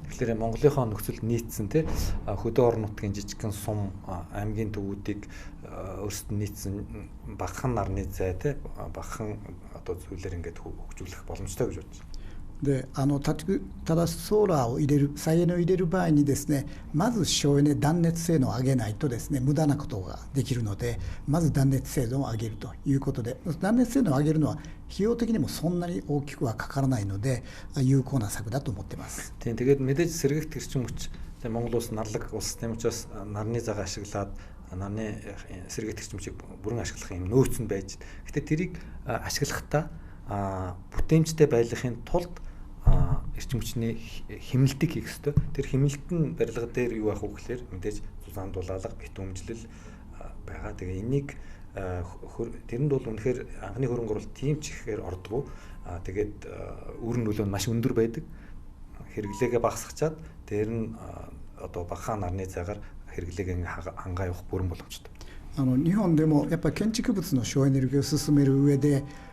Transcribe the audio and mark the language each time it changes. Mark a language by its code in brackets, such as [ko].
[mn] Тэгэхээр Монголынхоо нөхцөлд нийцсэн тий хөдөө орон нутгийн жижигхэн сум аймгийн төвүүдийг өөрсдөд нийцсэн багахан нарны зай тий багахан одоо зүйлээр ингээд хөгжүүлэх боломжтой гэж бодож байна. [ja] でただソーラーを入れる再エネを入れる場合にですね、まず省エネ断熱性能を上げないとですね無駄なことができるので、まず断熱性能を上げるということで、断熱性能を上げるのは費用的にもそんなに大きくはかからないので有効な策だと思ってます。 [mn] Тэгээд мэдээж сэргийгдэх эрчим хүч Монгол улс нарлаг улс тийм учраас нарны заг ашиглаад нарны сэргийгдэх эрчим хүчийг бүрэн ашиглах юм нөөц нь байж. Гэтэ тэрийг ашиглахдаа бүтээмжтэй байлгахын тулд эрчим хүчний хэмнэлтийг хийх ёстой. Тэр хэмнэлт нь барилга дээр юу байх вэ гэхээр мэдээж зузаан дулаалга, битүүмжлэл байгаа. Тэгээ энийг тэрэнд бол үнэхээр анхны хөрөнгө оруулалт тийм ч ихээр ордгоо. Тэгээд үр нөлөө нь маш өндөр байдаг. Хэрэглээгээ багасгачаад дээр нь одоо багахан нарны цагаар хэрэглээгээ хангаа явах бүрэн боломжтой. [ja] 日本でもやっぱり建築物の省エネルギーを進める上で